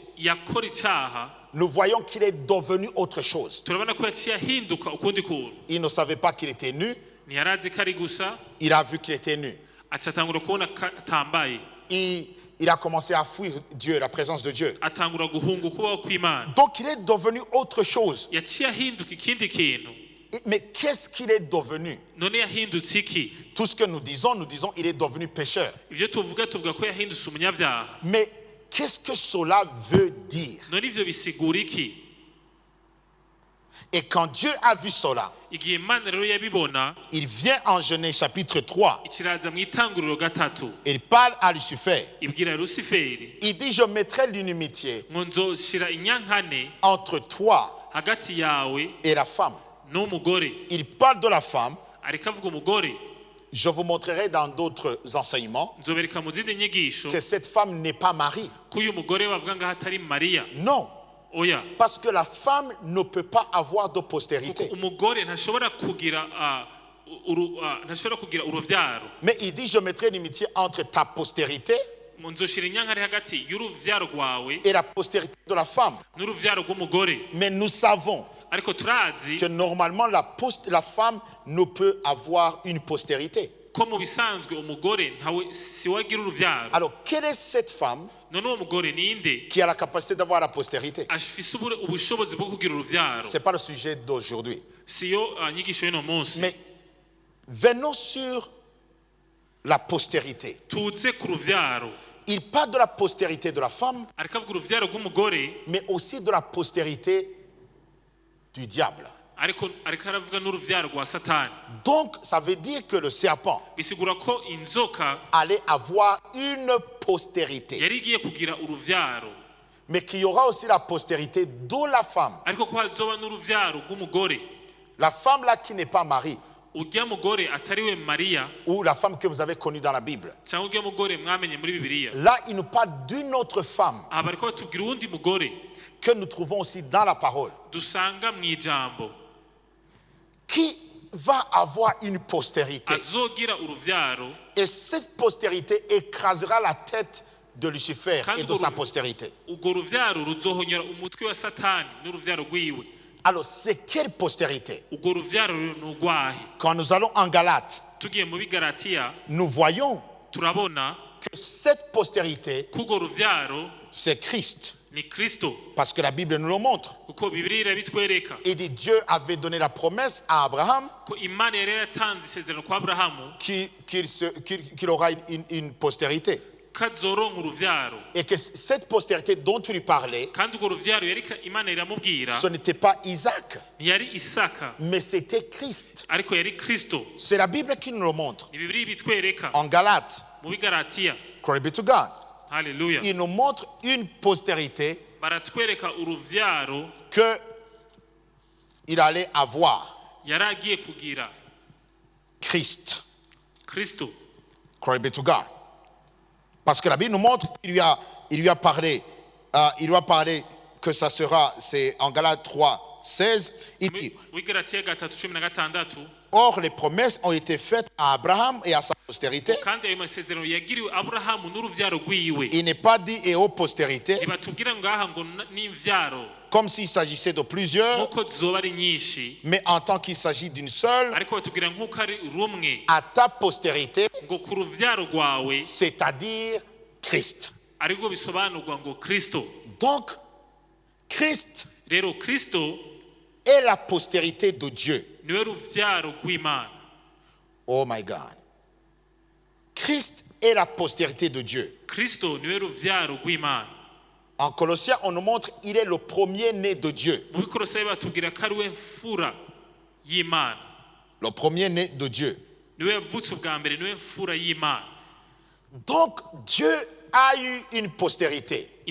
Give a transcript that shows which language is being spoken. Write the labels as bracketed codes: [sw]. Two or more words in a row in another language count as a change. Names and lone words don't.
[rn] yakora icaha, [fr] nous voyons qu'il est devenu autre chose. [rn] turabona ko yaciye ahinduka ukundi kuntu. [fr] Il ne savait pas qu'il était nu, [rn] Ntiyarazi ko ari gusa, [fr] il a vu qu'il était nu. [rn] acatangura kubona atambaye. [fr] Il a commencé à fuir Dieu, la présence de Dieu. [rn] Atangura guhunga ukubaho kw'Imana. [fr] Donc il est devenu autre chose. [rn] Yaciye ahinduka ikindi kintu. [fr] Mais qu'est-ce qu'il est devenu? [rn] None yahindutse iki? [fr] Tout ce que nous disons il est devenu pécheur. [rn] Ivyo tuvuga ko yahindutse umunyavyaha. [fr] Mais qu'est-ce que cela veut dire? [rn] None ivyo bisigura iki? [fr] Et quand Dieu a vu cela, [rn] Igihe Imana rero yabibona, [fr] il vient en Genèse chapitre 3. [rn] ikiraza mw'itanguriro gatatu. [fr] Il parle à Lucifer. [rn] Ibwira Lusiferi, [fr] Il dit, je mettrai l'inimitié [rn] ngo nzoshira inyankane [fr] entre toi [rn] hagati yawe [fr] et la femme. [rn] n'umugore. [fr] Il parle de la femme. [rn] Ariko avuga umugore. [fr] Je vous montrerai dans d'autres enseignements [rn] Nzobereka mu zindi nyigisho [fr] que cette femme n'est pas Marie. [rn] ko uyu mugore bavuga ngaho atari Mariya. [fr] Non, [rn] Oya. [fr] parce que la femme ne peut pas avoir de postérité. [rn] Kuko umugore ntashobora kugira uruvyaro. [fr] Mais il dit, je mettrai l'inimitié entre ta postérité [rn] Nzoshira inyankane hagati y'uruvyaro rwawe [fr] et la postérité de la femme. [rn] n'uruvyaro rw'umugore. [fr] Mais nous savons [rn] Ariko turazi [fr] que normalement la femme ne peut avoir une postérité. [rn] ko mu bisanzwe umugore ntawe si wagira uruvyaro. [fr] Alors, quelle est cette femme [rn] None uwo mugore ninde [fr] qui a la capacité d'avoir la postérité? [rn] afise ubushobozi bwo kugira uruvyaro? [fr] Ce n'est pas le sujet d'aujourd'hui. [rn] Siyo nyigisho y'uno munsi. [fr] Mais venons sur la postérité. [rn] Tuze ku ruvyaro. [fr] Il parle de la postérité de la femme, [rn] Ariko avuga uruvyaro rw'umugore, [fr] mais aussi de la postérité du diable. [rn] ariko aravuga n'uruvyaro rwa Satani. [fr] Donc, ça veut dire que le serpent [rn] Bisigura ko inzoka [fr] allait avoir une postérité, [rn] yari igiye kugira uruvyaro, [fr] mais qu'il y aura aussi la postérité de la femme. [rn] ariko ko hazoba n'uruvyaro rw'umugore. [fr] La femme là qui n'est pas Marie, [rn] Urya mugore atari we Mariya, [fr] ou la femme que vous avez connue dans la Bible. [rn] cyangwa urya mugore mwamenye muri Bibiliya. [fr] Là, il nous parle d'une autre femme [rn] Aha bariko batubwira uwundi mugore [fr] que nous trouvons aussi dans la parole, [rn] dusanga mw'ijambo [fr] qui va avoir une postérité. [rn] azogira uruvyaro, [fr] Et cette postérité écrasera la tête de Lucifer et de sa postérité. [rn] urwo ruvyaro ruzohonyora umutwe wa Satani n'uruvyaro rwiwe. [fr] Alors, c'est quelle postérité? [rn] Urwo ruvyaro n'urwahe? [fr] Quand nous allons en Galates, [rn] Tugiye mu Bigalatiya [fr] nous voyons [rn] turabona [fr] que cette postérité, [rn] ko urwo ruvyaro [fr] c'est Christ. [rn] ni Kristo. [fr] Parce que la Bible nous le montre. [rn] Kuko Bibiliya irabitwereka [fr] Il dit, Dieu avait donné la promesse à Abraham [rn] ko Imana yari yaratanze isezerano kwa Aburahamu [fr] qu'il aura une postérité. Et que cette postérité dont tu lui parlais, ce n'était pas Isaac, mais c'était Christ. C'est la Bible qui nous le montre. En Galates, [en] glory be to God. Hallelujah. [fr] Il nous montre une postérité que il allait avoir. Christ. [en] Glory be to God. [fr] Parce que la Bible nous montre qu'il lui a parlé que ça sera, c'est en Galates 3, 16, il dit, or les promesses ont été faites à Abraham et à sa postérité. Il n'est pas dit et aux postérités, comme s'il s'agissait de plusieurs, mais en tant qu'il s'agit d'une seule, à ta postérité, c'est-à-dire Christ. Donc, Christ est la postérité de Dieu. [en] Oh my God. [fr] Christ est la postérité de Dieu. En Colossiens, on nous montre qu'il est le premier-né de Dieu. Le premier-né de Dieu. Donc, Dieu a eu une postérité.